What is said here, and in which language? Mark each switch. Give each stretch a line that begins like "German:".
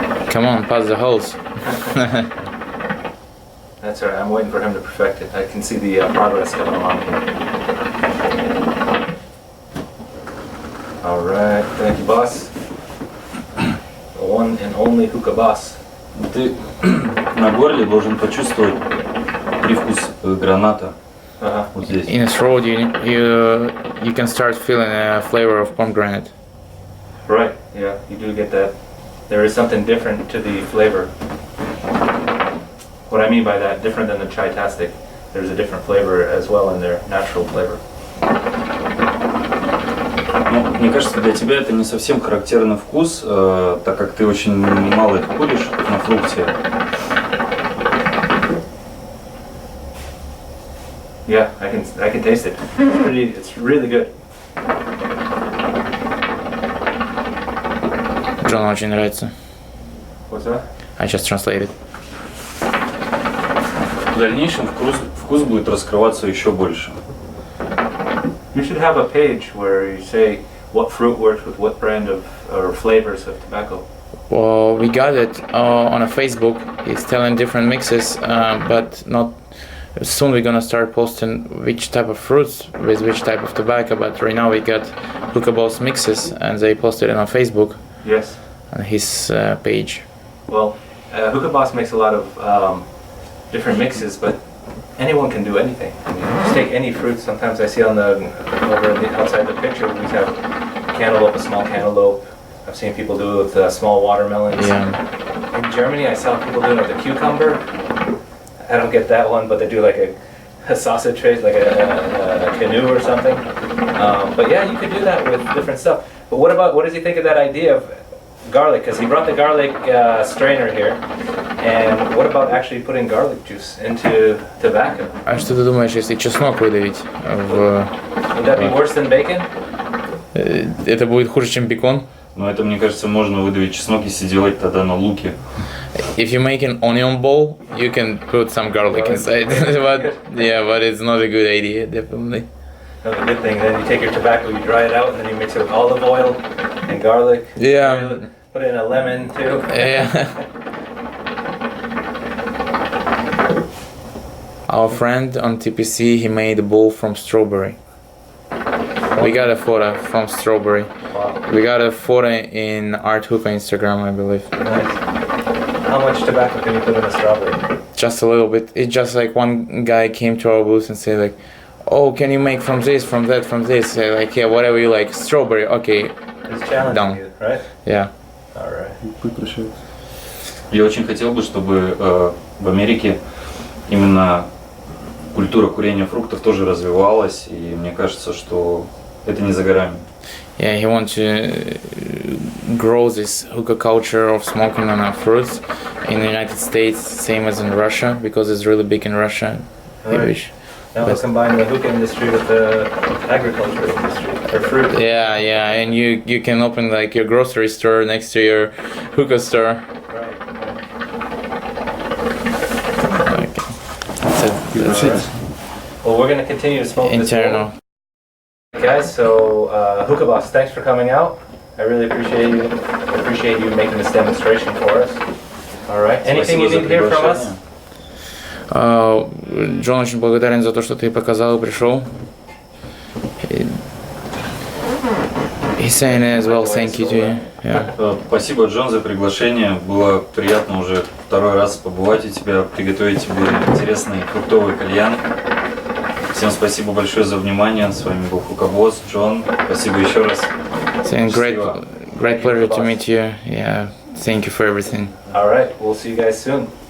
English: Come on, pass the hose. That's all right. I'm waiting for him to perfect it. I can see the progress coming along here. All right. Thank you, boss. The one and only hookah boss.
Russian: Ты на горле должен почувствовать привкус граната. Uh-huh. Вот здесь.
English: In the throat, you can start feeling a flavor of pomegranate. Right. Yeah, you do get that. there is something different to the flavor. What I mean by that, different than the chai-tastic, there's a different flavor as well in their natural flavor.
Russian: Ну, мне кажется, для тебя это не совсем характерный вкус, так как ты очень мало их куришь на фрукте.
English: Yeah, I can taste it. It's really good.
Russian: Джону очень нравится.
English: What's that? I just translated.
Russian: В дальнейшем вкус будет раскрываться еще больше.
English: You should have a page where you say what fruit works with what brand of or flavors of tobacco. Well, we got it on a Facebook. He's telling different mixes, but not. Soon we're gonna start posting which type of fruits with which type of tobacco. But right now we got HookahJohn mixes, and they posted it on Facebook Yes. on his page. Well, HookahJohn makes a lot of different mixes, but anyone can do anything. I mean, just take any fruit. Sometimes I see on the over the, outside the picture we have cantaloupe, a small cantaloupe. I've seen people do it with small watermelons. Yeah. In Germany, I saw people doing it with the cucumber. I don't get that one, but they do like a sausage face, like a canoe or something. But yeah, you could do that with different stuff. But what does he think of that idea of garlic? Because he brought the garlic strainer here. And what about actually putting garlic juice into tobacco?
Russian: А что ты думаешь, если чеснок выдавить в...
English: Would that be worse than bacon?
Russian: Это будет хуже, чем бекон? Но это, мне кажется, можно выдавить чеснок, если делать тогда на луке.
English: If you make an onion bowl, you can put some garlic inside. but it's not a good idea, definitely. Another good thing, then you take your tobacco, you dry it out, and then you mix it with olive oil and garlic. Yeah. Put in a lemon too. Yeah. Our friend on TPC, he made a bowl from strawberry. We got a photo from strawberry. Wow. We got a photo in Art Hookah Instagram, I believe. Nice. How much tobacco can you put in a strawberry? Just a little bit. It's just like one guy came to our booth and said like, "Oh, can you make from this, from that, from this?" Like, yeah, whatever you like. Strawberry, okay. It's challenging Done. you, right? Yeah. All right.
Russian: Путь прощается. Я очень хотел бы, чтобы в Америке именно культура курения фруктов тоже развивалась, и мне кажется, что это не за горами.
English: Yeah, he wants to grow this hookah culture of smoking on fruits in the United States, same as in Russia, because it's really big in Russia. Right. Now let's combine the hookah industry with the agriculture industry, or fruit. Yeah, and you can open like your grocery store next to your hookah store. Right. Okay. That's Well, we're going to continue to smoke internal. this bowl. Guys, so Hookah Boss, thanks for coming out. I really appreciate you making this demonstration for us. All right. Anything you need to hear from us?
Russian: Джон очень благодарен за то, что ты показал и пришел.
English: He's saying as well, thank you to you. Yeah.
Russian: Спасибо, Джон, за приглашение. Было приятно уже второй раз побывать у тебя, приготовить тебе интересный фруктовый кальян. Всем спасибо большое за внимание. С вами был HookahJohn, Джон. Спасибо еще раз.
English: Saying great pleasure to meet you. Yeah, thank you for everything. All right. We'll see you guys soon.